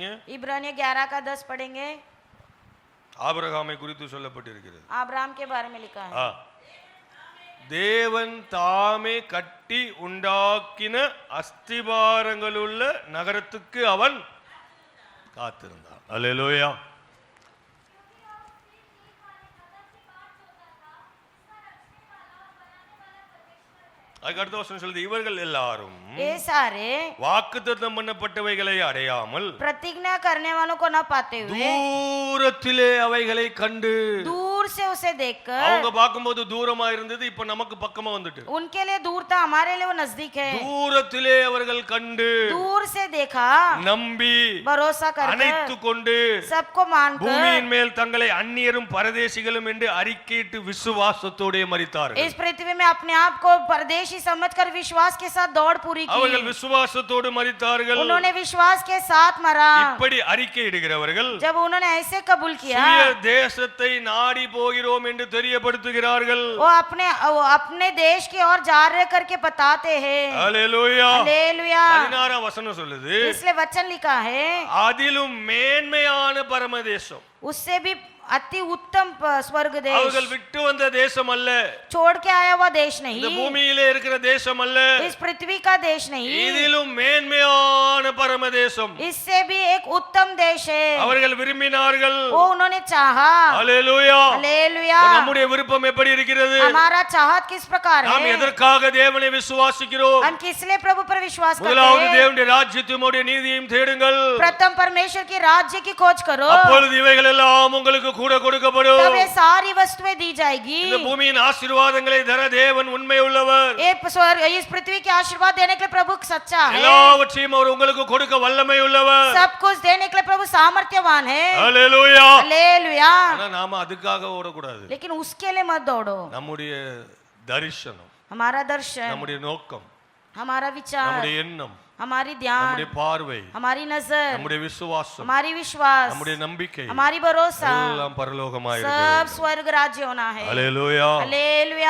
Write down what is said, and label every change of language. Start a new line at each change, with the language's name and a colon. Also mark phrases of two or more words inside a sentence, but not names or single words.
Hindi: इब्रानियों 11 का 10 पढ़ेंगे.
Tamil: ஆபிரகாமை குறித்து சொல்லப்பட்டிருக்கிறது.
Hindi: अब्राहम के बारे में लिखा है.
Tamil: தேவன் தாமே கட்டி உண்டாக்கின அஸ்திபாரங்களுள்ள நகரத்துக்கு அவன் காத்திருந்தான். அல்லேலூயா. அதுக்கு அடுத்த வசனம் சொல்லுது, இவர்கள் எல்லாரும்
Hindi: ये सारे
Tamil: வாக்குத்தத்தம் பண்ணப்பட்டவைகளை அடையாமல்
Hindi: प्रतिज्ञा करने वालों को न पाते हुए
Tamil: தூரத்திலே அவைகளை கண்டு.
Hindi: दूर से उसे देखकर,
Tamil: அவங்க பார்க்கும்போது தூரமா இருந்தது, இப்ப நமக்கு பக்கமா வந்துட்டு.
Hindi: उनके लिए दूर था, हमारे लिए वो नजदीक है.
Tamil: தூரத்திலே அவர்கள் கண்டு
Hindi: दूर से देखा,
Tamil: நம்பி
Hindi: भरोसा
Tamil: அணைத்து
Hindi: कर
Tamil: கொண்டு
Hindi: सबको मानकर
Tamil: பூமியின் மேல் தங்களை அந்நியரும் பரதேசிகளும் என்று அறிக்கையிட்டு விசுவாசத்தோடே மரித்தார்கள்.
Hindi: इस पृथ्वी में अपने आप को परदेशी समझकर विश्वास के साथ दौड़ पूरी
Tamil: அவர்கள்
Hindi: की.
Tamil: விசுவாசத்தோடு மரித்தார்கள்.
Hindi: उन्होंने विश्वास के साथ मरा.
Tamil: இப்படி அறிக்கையிடுகிறவர்கள்
Hindi: जब उन्होंने ऐसे कबूल किया,
Tamil: சுய தேசத்தை நாடி போகிறோம் என்று தெரியப்படுத்துகிறார்கள்.
Hindi: वो अपने देश की ओर जा रहे करके बताते हैं.
Tamil: அல்லேலூயா.
Hindi: हालेलुया.
Tamil: 16ஆம் வசனம் சொல்லுது,
Hindi: इसलिए वचन लिखा है,
Tamil: அதிலும் மேன்மையான பரமதேசம்.
Hindi: उससे भी अति उत्तम स्वर्ग देश,
Tamil: அவர்கள் விட்டு வந்த தேசம் அல்ல,
Hindi: छोड़ के आया हुआ देश
Tamil: இந்த
Hindi: नहीं,
Tamil: பூமியிலே இருக்கிற தேசம் அல்ல,
Hindi: इस पृथ्वी का देश नहीं,
Tamil: இதிலும் மேன்மையான பரமதேசம்.
Hindi: इससे भी एक उत्तम देश है.
Tamil: அவர்கள் விரும்பினார்கள்.
Hindi: वो उन्होंने चाहा.
Tamil: அல்லேலூயா.
Hindi: हालेलुया.
Tamil: நம்முடைய விருப்பம் எப்படி இருக்கிறது?
Hindi: हमारा चाहत किस प्रकार
Tamil: நாம்
Hindi: है?
Tamil: எதற்காக தேவனை விசுவாசிக்கிறோம்?
Hindi: हम किस लिए प्रभु पर विश्वास करते
Tamil: முதலாவது
Hindi: हैं?
Tamil: தேவனுடைய ராஜ்யத்தையும் அவருடைய நீதியையும் தேடுங்கள்,
Hindi: प्रथम परमेश्वर की राज्य की खोज करो,
Tamil: அப்பொழுது இவைகள் எல்லாம் உங்களுக்கு கூட கொடுக்கப்படும்.
Hindi: तब ये सारी वस्तुएं दी जाएगी.
Tamil: இந்த பூமியின் ஆசீர்வாதங்களை தர தேவன் உண்மை உள்ளவர்.
Hindi: इस पृथ्वी के आशीर्वाद देने के लिए प्रभु सच्चा है.
Tamil: எல்லாவற்றையும் அவர் உங்களுக்கு கொடுக்க வல்லமை உள்ளவர்.
Hindi: सब कुछ देने के लिए प्रभु सामर्थ्यवान है.
Tamil: அல்லேலூயா.
Hindi: हालेलुया.
Tamil: ஆனா நாம அதுக்காக ஓடக்கூடாது.
Hindi: लेकिन उसके लिए मत दौड़ो.
Tamil: நம்முடைய தரிசனம்,
Hindi: हमारा दर्शन,
Tamil: நம்முடைய நோக்கம்,
Hindi: हमारा विचार,
Tamil: நம்முடைய எண்ணம்,
Hindi: हमारी ध्यान,
Tamil: நம்முடைய பார்வை,
Hindi: हमारी नजर,
Tamil: நம்முடைய விசுவாசம்,
Hindi: हमारी विश्वास,
Tamil: நம்முடைய நம்பிக்கை
Hindi: हमारी भरोसा
Tamil: எல்லாம் பரலோகமாய்
Hindi: सब
Tamil: இருக்கிறது.
Hindi: स्वर्ग राज्य होना है.
Tamil: அல்லேலூயா.
Hindi: हालेलुया.